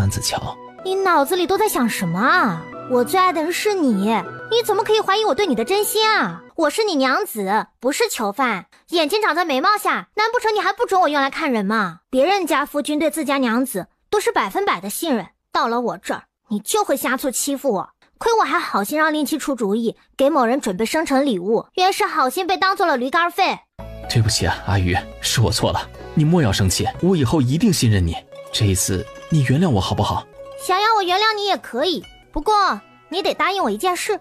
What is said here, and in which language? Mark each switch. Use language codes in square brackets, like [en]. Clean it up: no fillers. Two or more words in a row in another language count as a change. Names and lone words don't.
[zh] 你腦子裡都在想什麼啊？我最愛的人是你，你怎么可以懷疑我對你的真心啊？我是你娘子，不是囚犯。眼睛長在眉毛下，難不成你還不准我用來看人嗎？別人家夫君對自家娘子都是100%的信任，到了我這兒，你就會瞎促欺負我。虧我還好心讓令妻出主意，給某人準備生辰禮物，原是好心被當做了驢肝肺。對不起啊，阿宇，是我錯了，你莫要生氣，我以後一定信任你。這一次，你原諒我好不好？想要我原諒你也可以，不過你得答應我一件事。